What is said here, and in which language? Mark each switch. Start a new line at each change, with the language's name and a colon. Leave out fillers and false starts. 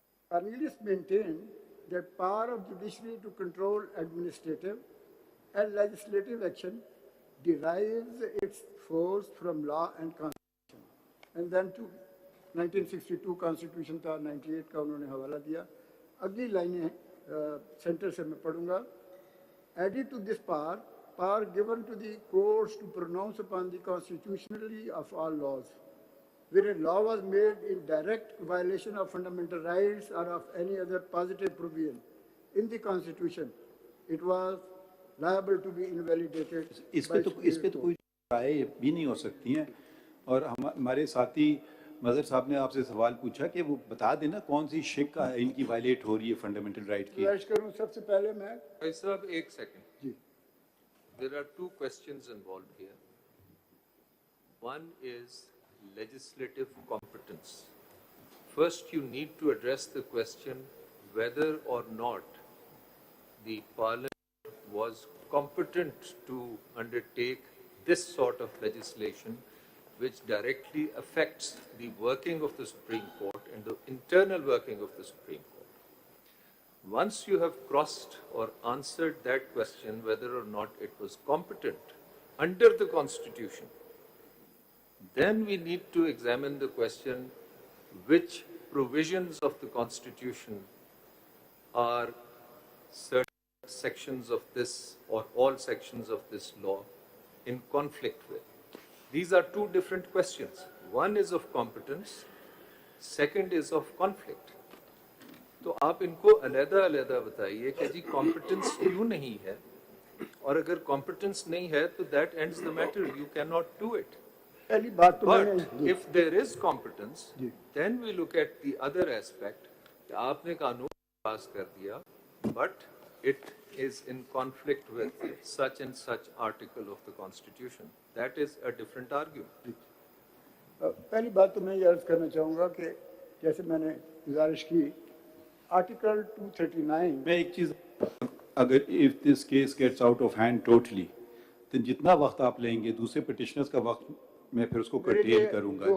English: Cornelius maintained that power of judiciary to control administrative and legislative action derives its force from law and constitution. And then to
Hindi: 1962 constitution था, 98 का उन्होंने हवाला दिया। अगली लाइनें centre से मैं पढ़ूंगा।
English: Added to this power given to the courts to pronounce upon the constitutionally of all laws where a law was made in direct violation of fundamental rights or of any other positive provision in the constitution, it was liable to be invalidated.
Hindi: इस पे तो कोई राय भी नहीं हो सकती है। और हमारे साथी मजहर साहब ने आपसे सवाल पूछा कि वो बता देना कौन सी शिक का इनकी वायलेट हो रही है फंडामेंटल राइट की। करूं सबसे पहले मैं भाई साहब एक second ji.
English: There are 2 questions involved here. One is legislative competence. First, you need to address the question whether or not the Parliament was competent to undertake this sort of legislation which directly affects the working of the Supreme Court and the internal working of the Supreme Court. Once you have crossed or answered that question, whether or not it was competent under the Constitution, then we need to examine the question which provisions of the Constitution are certain sections of this or all sections of this law in conflict with. These are 2 different questions. One is of competence, second is of conflict.
Hindi: तो आप इनको अलग-अलग बताइए कि जी competence क्यों नहीं है, और अगर competence नहीं है तो
English: that ends the matter. You cannot do it.
Hindi: पहली बात तो
English: But if there is competence, then we look at the other aspect.
Hindi: कि आपने कानून पास कर दिया,
English: but it is in conflict with such and such article of the Constitution. That is a different argument.
Hindi: पहली बात तो मैं ये अर्ज करना चाहूँगा कि जैसे मैंने गुजारिश की आर्टिकल 239 मैं एक चीज, अगर
English: if this case gets out of hand totally,
Hindi: तो जितना वक्त आप लेंगे दूसरे पिटिशनर्स का वक्त मैं फिर उसको कर्टेल करूंगा।